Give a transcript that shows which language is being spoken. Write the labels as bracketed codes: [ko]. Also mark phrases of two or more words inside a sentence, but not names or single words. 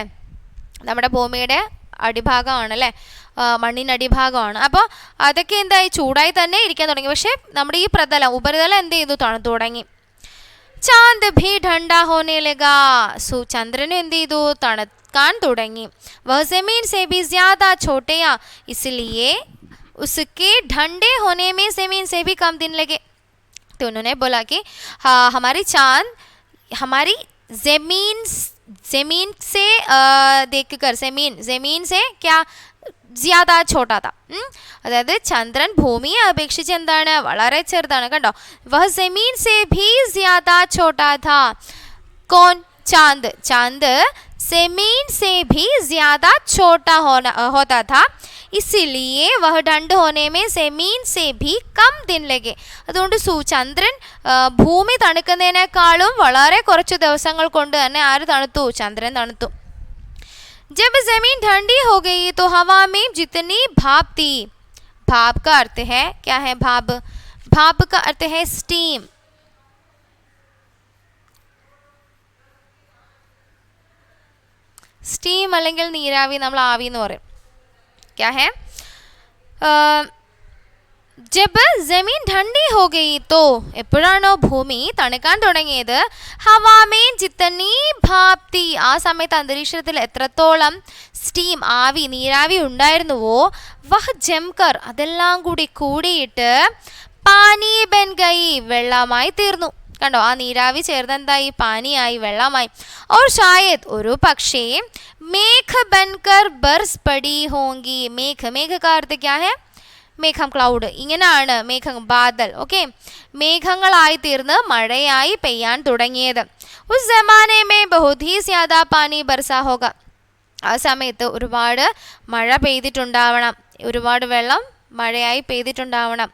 [ml] നമ്മുടെ ഭൂമിയുടെ അടിഭാഗമാണല്ലേ, മണ്ണിനടിഭാഗമാണ്. അപ്പോൾ അതൊക്കെ എന്തായി? ചൂടായി തന്നെ ഇരിക്കാൻ തുടങ്ങി. പക്ഷേ നമ്മുടെ ഈ പ്രതലം, ഉപരിതലം എന്ത് ചെയ്തു? തണുത്തു തുടങ്ങി. [hi] चांद भी ठंडा होने लगा. [ml] ചന്ദ്രനും എന്ത് ചെയ്തു? തണുക്കാൻ തുടങ്ങി. [hi] वह जमीन से भी ज्यादा छोटया इसलिए उसके ठंडे होने में जमीन से भी कम दिन लगे. तो उन्होंने बोला कि हाँ हमारी चांद हमारी जमीन से देखकर जमीन से क्या ज्यादा छोटा था. [ml] അതായത് ചന്ദ്രൻ ഭൂമിയെ അപേക്ഷിച്ച് എന്താണ്? വളരെ ചെറുതാണ്. കണ്ടോ, [hi] वह जमीन से भी ज्यादा छोटा था. कौन? चांद. ചാന്ദ് जमीन से भी ज़्यादा छोटा होता था, इसलिए वह ठंड होने में जमीन से भी कम दिन लगे. [ml] അതുകൊണ്ട് ചന്ദ്രൻ ഭൂമി തണുക്കുന്നതിനേക്കാളും വളരെ കുറച്ച് ദിവസങ്ങൾ കൊണ്ട് തന്നെ ആര് തണുത്തു? ചന്ദ്രൻ തണുത്തു. [hi] जब जमीन ठंडी हो गई तो हवा में जितनी भाप थी, भाप का अर्थ है क्या है? भाप. भाप का अर्थ है स्टीम. [ml] സ്റ്റീം അല്ലെങ്കിൽ നീരാവി, നമ്മൾ ആവി എന്ന് പറയും. [hi] क्या है? जब जमीन ठंडी हो गई तो, [ml] എപ്പോഴാണോ ഭൂമി തണുക്കാൻ തുടങ്ങിയത്, [hi] हवा में जितनी भाप थी, [ml] ആ സമയത്ത് അന്തരീക്ഷത്തിൽ എത്രത്തോളം സ്റ്റീം, ആവി, നീരാവി ഉണ്ടായിരുന്നുവോ, [hi] वह जमकर, [ml] അതെല്ലാം കൂടി കൂടിയിട്ട് [hi] पानी बन गई, [ml] വെള്ളമായി തീർന്നു. കണ്ടോ, ആ നീരാവി ചേർന്ന് എന്തായി? പാനിയായി, വെള്ളമായി. [hi] और शायद [ml] ഒരു പക്ഷേ [hi] मेघ बनकर बरस पड़ी होंगी. മേഘ, മേഘ का अर्थ क्या है? [ml] മേഘം, ക്ലൗഡ്. ഇങ്ങനെയാണ് മേഘം, ബാദൽ. ഓക്കെ, മേഘങ്ങളായി തീർന്ന് മഴയായി പെയ്യാൻ തുടങ്ങിയത്. [hi] उस ज़माने में बहुत ही ज़्यादा पानी बरसा होगा. [ml] ആ സമയത്ത് ഒരുപാട് മഴ പെയ്തിട്ടുണ്ടാവണം, ഒരുപാട് വെള്ളം മഴയായി പെയ്തിട്ടുണ്ടാവണം.